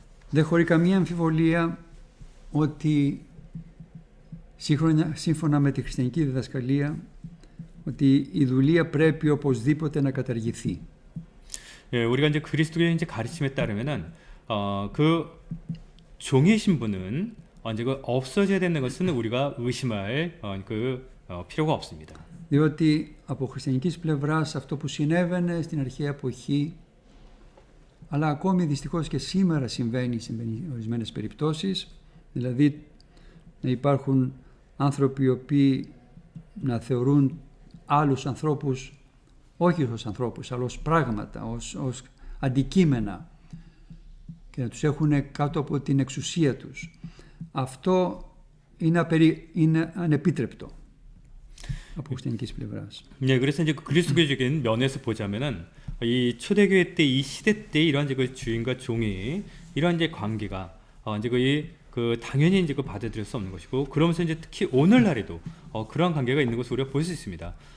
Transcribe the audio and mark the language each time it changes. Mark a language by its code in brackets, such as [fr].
[el] Δεν χωρεί καμία αμφιβολία ότι σύμφωνα με τη χριστιανική διδασκαλία ότι η δουλεία πρέπει οπωσδήποτε να καταργηθεί. [ko] 예, 우리가 이제 그리스도의 이제 가르침에 따르면은 그 종의 신분은 이제 없어져야 되는 것은 우리가 의심할 필요가 없습니다. [el] Διότι από χριστιανικής πλευράς αυτό που συνέβαινε στην αρχαία εποχή, αλλά ακόμη δυστυχώς και σήμερα συμβαίνει σε ορισμένες περιπτώσεις, δηλαδή να υπάρχουν άνθρωποι οι οποίοι να θεωρούν άλλους ανθρώπους όχι ως ανθρώπους, αλλά ως πράγματα, ως αντικείμενα και να τους έχουν κάτω από την εξουσία τους. Αυτό είναι ανεπίτρεπτο από χριστιανικής πλευράς. [ko] 네, 그래서 이제 그리스도교적인 면에서 보자면은 이 초대교회 때, 이 시대 때 이런 이제 주인과 종이 이런 이제 관계가 이제 당연히 이제 받아들일 수 없는 것이고, 그러면서 이제 특히 오늘날에도 그러한 관계가 있는 것을 우리가 볼 수 있습니다.